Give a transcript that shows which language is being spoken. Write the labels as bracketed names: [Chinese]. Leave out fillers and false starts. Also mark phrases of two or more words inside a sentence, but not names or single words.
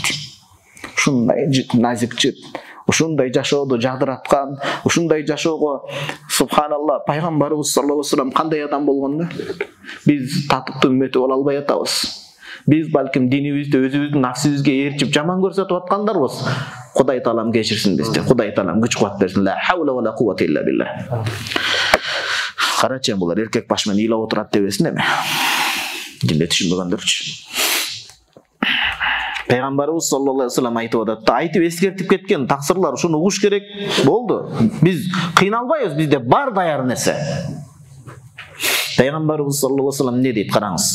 [Kyrgyz] Ушундай назикчи, ушундай жашоодо жагдыраткан, ушундай жашоого субханалла пайгамбарыбыз [Arabic] صلى الله عليه وسلم [Kyrgyz] кандай адам болгон да? Биз татыктуу үммөтү боло албай атабыз. Биз балким динибизди өзүбүздүн нафсибизге ээрчип жаман көрсөтүп аткандарбыз. Кудай таалам кечирсин бизди. Кудай таалам күч кубат берсин. [Arabic] لا حول ولا قوة إلا بالله. [Kyrgyz] Карачы булар эркек баш менен ыйлап отурат дебесин эми. Жинде түшүнбөгөндөрчү. Пайгамбарыбыз [Arabic] صلى الله عليه وسلم [Kyrgyz] айтып атат, айтып эскертип кеткен таксырлар ушуну угуш керек болду. Биз кыйналбайбыз, бизде бар даяр нерсе. Пайгамбарыбыз [Arabic] صلى الله عليه وسلم [Kyrgyz] не дейт, караңыз.